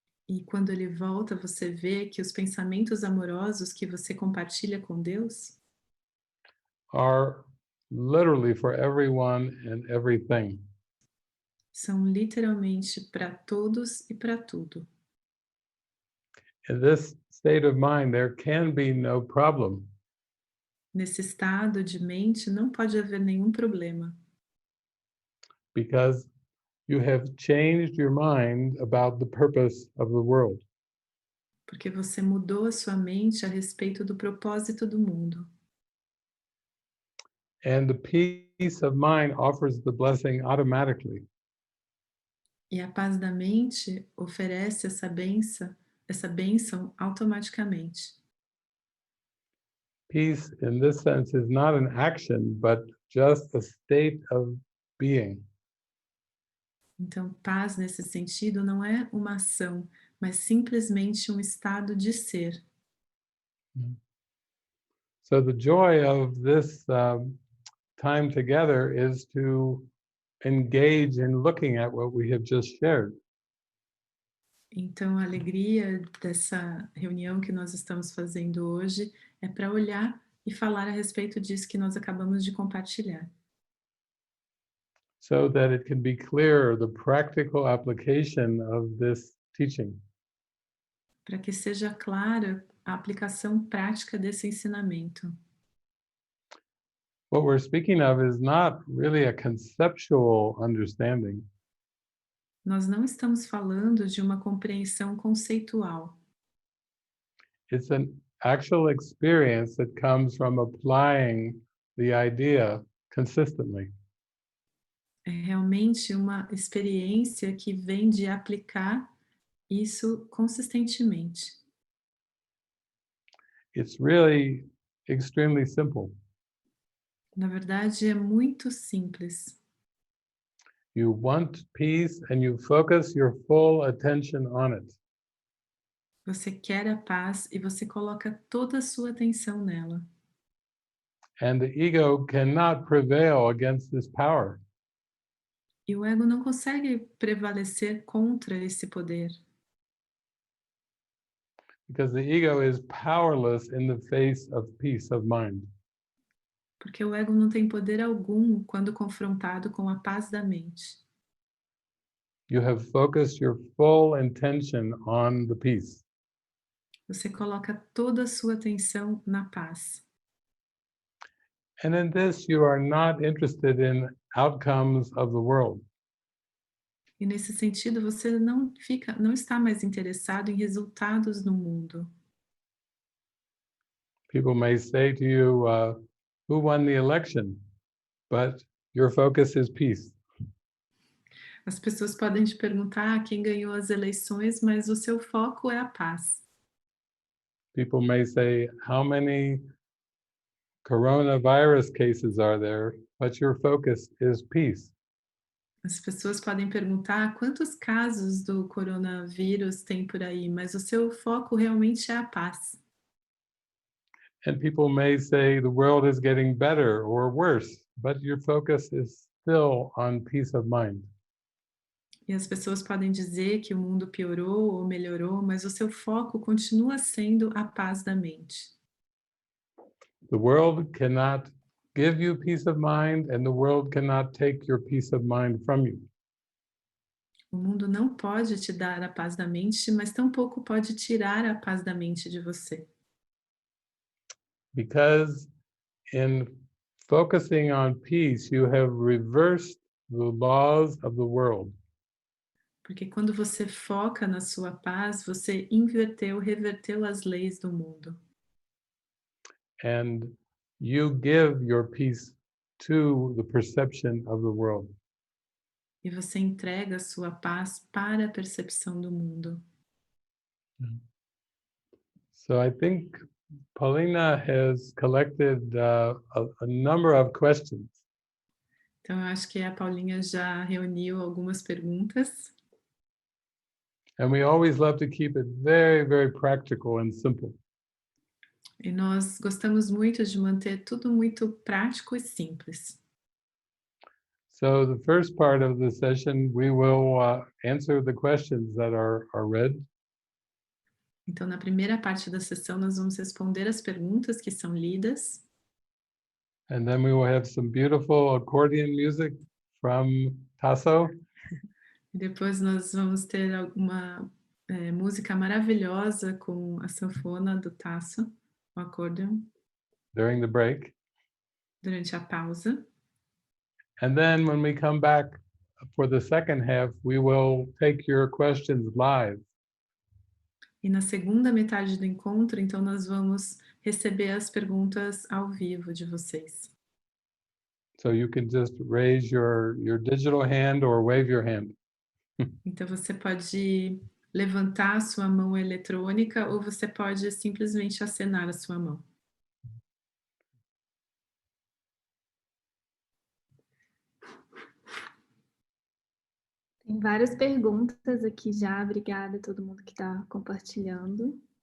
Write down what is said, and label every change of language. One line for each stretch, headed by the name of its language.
Portuguese: E quando ele volta, você vê que os pensamentos amorosos que você compartilha com Deus
English: are literally for everyone and everything.
Portuguese: são literalmente para todos e para tudo.
English: In this state of mind, there can be no problem.
Portuguese: Nesse estado de mente não pode haver nenhum problema,
English: Because you have changed your mind about the purpose of the world.
Portuguese: porque você mudou a sua mente a respeito do propósito do mundo.
English: And the peace of mind offers the blessing automatically.
Portuguese: E a paz da mente oferece essa bênção automaticamente.
English: Peace, in this sense, is not an action, but just a state of being.
Portuguese: Então, paz nesse sentido não é uma ação, mas simplesmente um estado de ser.
English: So the joy of this time together is to engage in looking at what we have just shared.
Portuguese: Então, a alegria dessa reunião que nós estamos fazendo hoje é para olhar e falar a respeito disso que nós acabamos de compartilhar.
English: So that it can be clear the practical application of this teaching.
Portuguese: Para que seja clara a aplicação prática desse ensinamento.
English: What we're speaking of is not really a conceptual understanding.
Portuguese: Nós não estamos falando de uma compreensão conceitual.
English: It's an actual experience that comes from applying the idea consistently.
Portuguese: É realmente uma experiência que vem de aplicar isso consistentemente.
English: It's really extremely simple.
Portuguese: Na verdade, é muito simples.
English: You want peace and you focus your full attention on it.
Portuguese: Você quer a paz e você coloca toda a sua atenção nela.
English: And the ego cannot prevail against this power.
Portuguese: E o ego não consegue prevalecer contra esse poder.
English: Because the ego is powerless in the face of peace of mind.
Portuguese: Porque o ego não tem poder algum quando confrontado com a paz da mente.
English: You have focused your full intention on the peace.
Portuguese: Você coloca toda a sua atenção na paz.
English: And in this, you are not interested in outcomes of the world.
Portuguese: E nesse sentido, você não está mais interessado em resultados no mundo.
English: People may say to you, who won the election? But your focus is peace.
Portuguese: As pessoas podem te perguntar quem ganhou as eleições, mas o seu foco é a paz.
English: People may say, how many coronavirus cases are there? But your focus is peace.
Portuguese: As pessoas podem perguntar quantos casos do coronavírus tem por aí, mas o seu foco realmente é a paz.
English: And people may say the world is getting better or worse, but your focus is still on peace of mind.
Portuguese: E as pessoas podem dizer que o mundo piorou ou melhorou, mas o seu foco continua sendo a paz da mente.
English: The world cannot give you peace of mind, and the world cannot take your peace of mind from you.
Portuguese: O mundo não pode te dar a paz da mente, mas tampouco pode tirar a paz da mente de você.
English: Because in focusing on peace, you have reversed the laws of the world.
Portuguese: Porque quando você foca na sua paz, você inverteu, reverteu as leis do mundo.
English: And you give your peace to the perception of the world.
Portuguese: E você entrega a sua paz para a percepção do mundo.
English: So I think Paulina has collected a number of questions.
Portuguese: Então, eu acho que a Paulinha já reuniu algumas perguntas.
English: And we always love to keep it very, very practical and simple.
Portuguese: E nós gostamos muito de manter tudo muito prático e simples.
English: So the first part of the session, we will answer the questions that are read.
Portuguese: Então, na primeira parte da sessão, nós vamos responder as perguntas que são lidas.
English: And then we will have some beautiful accordion music from Tasso.
Portuguese: E depois nós vamos ter alguma música maravilhosa com a sanfona do Tasso, o accordion,
English: During the break.
Portuguese: durante a pausa.
English: And then when we come back for the second half, we will take your questions live.
Portuguese: E na segunda metade do encontro, então, nós vamos receber as perguntas ao vivo de vocês.
English: So you can just raise your digital hand or wave your hand.
Portuguese: Então, você pode levantar a sua mão eletrônica ou você pode simplesmente acenar a sua mão. Tem várias perguntas aqui já. Obrigada a todo mundo que está compartilhando.